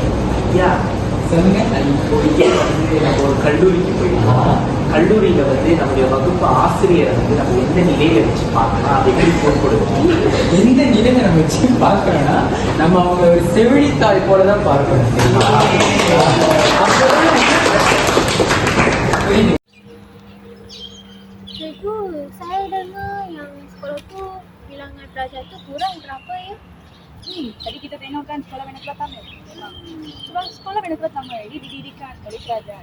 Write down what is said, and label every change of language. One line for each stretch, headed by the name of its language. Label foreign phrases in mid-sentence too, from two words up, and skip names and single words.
Tamil: யா சொல்லுங்க. இப்போ வந்து நம்ம ஒரு கல்லூரிக்கு போயிட்டோம். கல்லூரியில வந்து நம்முடைய வகுப்பு ஆசிரியரை வந்து நம்ம எந்த நிலையில வச்சு பார்க்கலாம் அப்படின்னு பொறுப்படுவோம். எந்த நிலையில நம்ம வச்சு பார்க்கறோம்னா நம்ம அவங்க ஒரு செவிலித்தாய் போல தான் பார்க்கணும்.
Malay: Cikgu, saya dengar yang sekolah tu bilangan pelajar tu kurang berapa ya? Tadi kita tengokkan sekolah Bernakula Tamil. Sebab sekolah Bernakula Tamil ini didirikan oleh kerajaan.